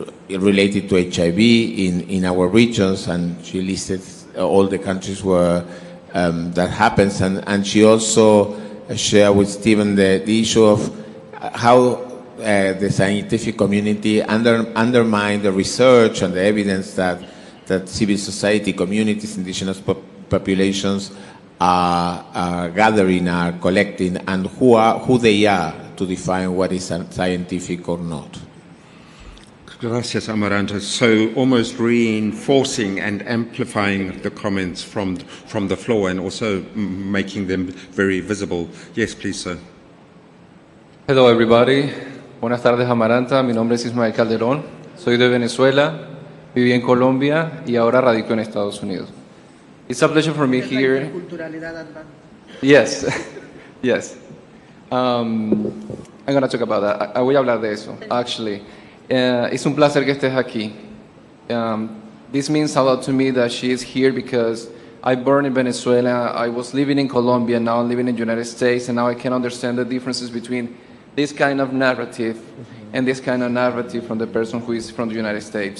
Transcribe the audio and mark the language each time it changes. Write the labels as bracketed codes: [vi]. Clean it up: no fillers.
[en] related to HIV in our regions, and she listed all the countries where that happens, and she also shared with Stephen the issue of how the scientific community undermine the research and the evidence that civil society communities, indigenous populations are gathering, are collecting, and who they are to define what is scientific or not. [es] Gracias, Amaranta. [en] So almost reinforcing and amplifying the comments from the floor and also making them very visible. Yes, please, sir. Hello, everybody. [es] Buenas tardes, [en] Amaranta. [es] Mi nombre es Ismael Calderón. Soy de Venezuela, viví en Colombia y ahora radico en Estados Unidos. [en] It's a pleasure for me here. Yes, yes. I'm going to talk about that. [es] Voy a hablar de eso, [en] actually. [es] Es un placer que estés aquí. [en] this means a lot to me that she is here because I born in Venezuela, I was living in Colombia, now I'm living in the United States, and now I can understand the differences between this kind of narrative and this kind of narrative from the person who is from the United States.